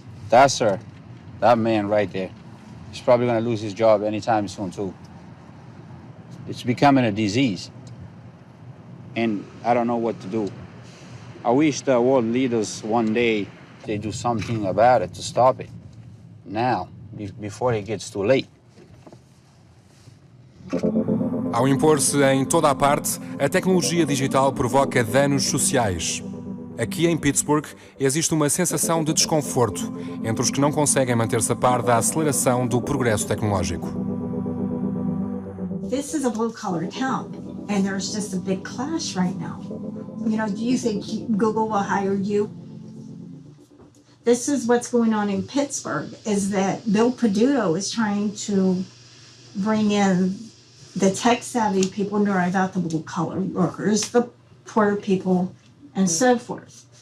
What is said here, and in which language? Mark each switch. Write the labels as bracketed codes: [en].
[en] That, sir, that man right there, he's probably gonna lose his job anytime soon, too. It's becoming a disease, and I don't know what to do. I wish the world leaders one day, they do something about it to stop it. Now, before it gets too late. [pt] Ao impor-se em toda a parte, a tecnologia digital provoca danos sociais. Aqui em Pittsburgh existe uma sensação de desconforto entre os que não conseguem manter-se a par da aceleração do progresso tecnológico. [en] This is a blue-collar town, and there's just a big clash right now. You know, do you think Google will hire you? This is what's going on in Pittsburgh, is that Bill Peduto is trying to bring in the tech-savvy people and drive out the blue-collar workers, the poor people, and so forth.